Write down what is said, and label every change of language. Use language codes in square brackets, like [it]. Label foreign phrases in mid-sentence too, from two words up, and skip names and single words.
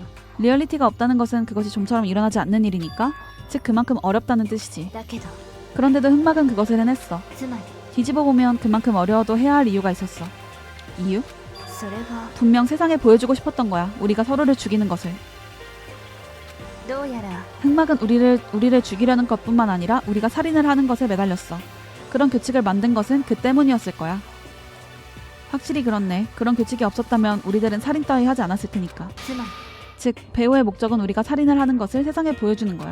[ko] 리얼리티가 없다는 것은 그것이 좀처럼 일어나지 않는 일이니까 즉 그만큼 어렵다는 뜻이지. だけど 그런데도 흑막은 그것을 해냈어. つまり 뒤집어 보면 그만큼 어려워도 해야 할 이유가 있었어. 이유? それが 분명 세상에 보여주고 싶었던 거야. 우리가 서로를 죽이는 것을. どうやら 흑막은 우리를 죽이려는 것뿐만 아니라 우리가 살인을 하는 것에 매달렸어. 그런 규칙을 만든 것은 그 때문이었을 거야. 확실히 그렇네. 그런 규칙이 없었다면 우리들은 살인 따위 하지 않았을 테니까. つまり 즉 배우의 목적은 우리가 살인을 하는 것을 세상에 보여주는 거야.